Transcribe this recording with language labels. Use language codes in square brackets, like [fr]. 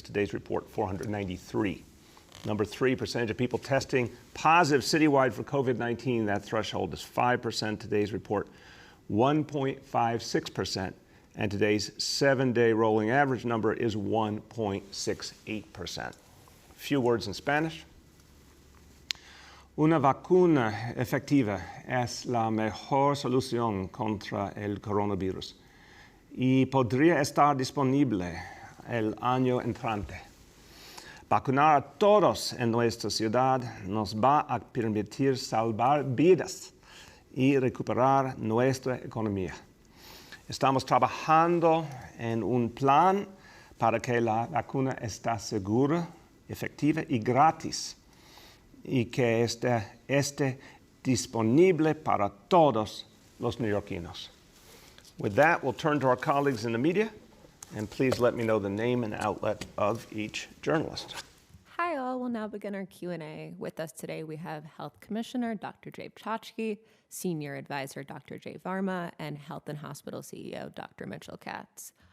[en] Today's report, 493. Number three, percentage of people testing positive citywide for COVID-19. That threshold is 5%. Today's report, 1.56%. And today's 7-day rolling average number is 1.68%. Few words in Spanish. [es] Una vacuna efectiva es la mejor solución contra el coronavirus y podría estar disponible el año entrante. Vacunar a todos en nuestra ciudad nos va a permitir salvar vidas y recuperar nuestra economía. Estamos trabajando en un plan para que la vacuna esté segura, efectiva y gratis, y que esté disponible para todos los neoyorquinos. [en] With that, we'll turn to our colleagues in the media, and please let me know the name and outlet of each journalist. Hi all, we'll now begin our Q&A. With us today we have Health Commissioner Dr. Jay Ptachki, Senior Advisor Dr. Jay Varma, and Health and Hospital CEO Dr. Mitchell Katz.